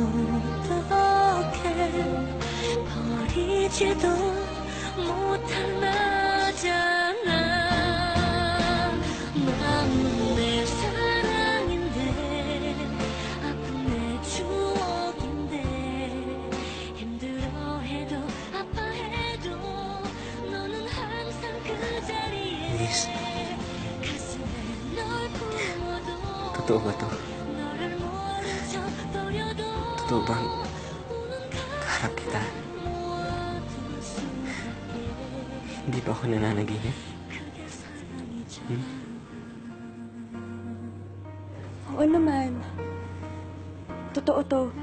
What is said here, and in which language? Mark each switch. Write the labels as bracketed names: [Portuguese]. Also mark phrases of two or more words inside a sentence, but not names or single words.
[Korean] 어떡해 버리지도 못할 나잖아 넌 내 사랑인데 아픈 내 추억인데 힘들어해도 아파해도 너는 항상 그 자리에 [Filipino] Liz, [Korean] 가슴에 널 품어도 [Filipino] totoo ba to? [Korean] 너를 모른 척 버려도 [Filipino] Totoo bang [Korean] 우는 [Filipino] kaharap kita? [Korean] 모아도 [Filipino] Hindi ba ako nananaginip? Oo naman. Totoo to.